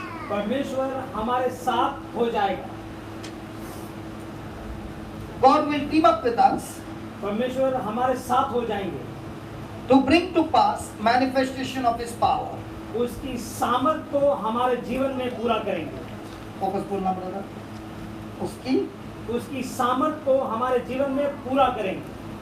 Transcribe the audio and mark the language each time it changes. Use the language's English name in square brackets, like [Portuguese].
[Hindi] परमेश्वर हमारे साथ हो जाएगा। [English] God will team up with us [Hindi] परमेश्वर हमारे साथ हो जाएंगे [English] to bring to pass manifestation of His power. [Hindi] उसकी सामर्थ को हमारे जीवन में पूरा करेंगे। वापस बोलना पड़ेगा, उसकी सामर्थ को हमारे जीवन में पूरा करेंगे।